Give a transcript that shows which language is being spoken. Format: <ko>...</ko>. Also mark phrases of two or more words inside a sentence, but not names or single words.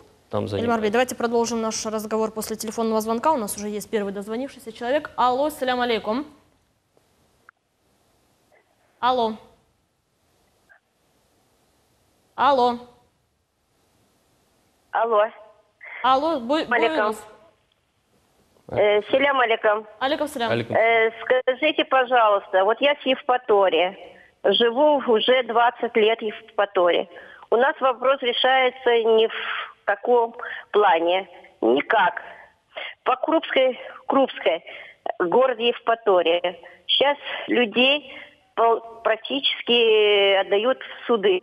<ru>Эльмар Бей, давайте продолжим наш разговор после телефонного звонка. У нас уже есть первый дозвонившийся человек. Алло,</ru> <ar>سلام عليكم.</ar> <ru>Алло. Алло. Алло. Алло,</ru> <ar>عليكم. سلام عليكم. عليكم سلام.</ar> <ru>Скажите, пожалуйста, вот я в Евпатории, живу уже 20 лет в Евпатории. У нас вопрос решается не в таком плане, никак. По Крупской, городе Евпатория, сейчас людей практически отдают в суды.</ru>